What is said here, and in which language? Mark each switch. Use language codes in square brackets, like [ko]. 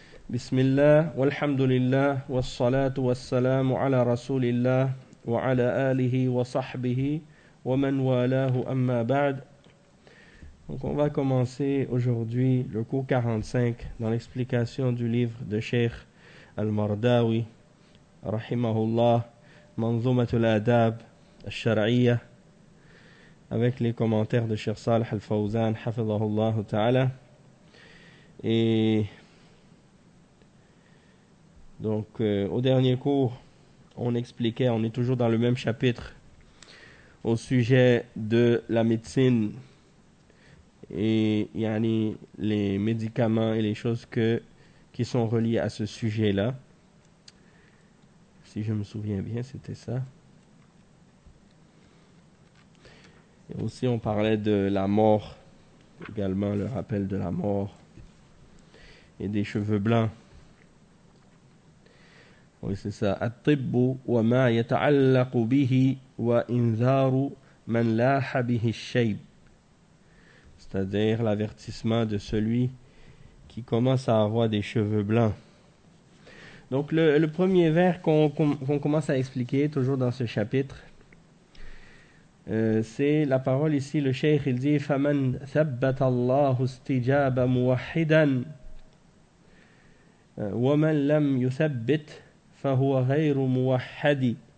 [ar] بسم الله والحمد لله والصلاة والسلام على رسول الله وعلى آله وصحبه ومن والاه أما بعد. [fr] Donc on va commencer aujourd'hui le cours 45 dans l'explication du livre de Cheikh Al-Mardawi rahimahullah Manzumat al-Adab al-Shar'iyya avec les commentaires de Cheikh Salih Al-Fawzan hafizahullah ta'ala. Et donc, au dernier cours, on expliquait, on est toujours dans le même chapitre, au sujet de la médecine et yani, les médicaments et les choses qui sont reliées à ce sujet-là. Si je me souviens bien, c'était ça. Et aussi, on parlait de la mort, également le rappel de la mort et des cheveux blancs. Oui, c'est ça. [ar] الطب وما يتعلق به وإنذار من لاح به الشيب. [fr] C'est-à-dire l'avertissement de celui qui commence à avoir des cheveux blancs. Donc le premier vers qu'on commence à expliquer, toujours dans ce chapitre, c'est la parole ici, le cheikh, il dit [ar] فَمَنْ ثَبَّتَ اللَّهُ اسْتِجَابَ مُوَحِّدًا وَمَنْ لَمْ يُثَبِّتْ فَهُوَ غَيْرُ مُوَحَّدِ.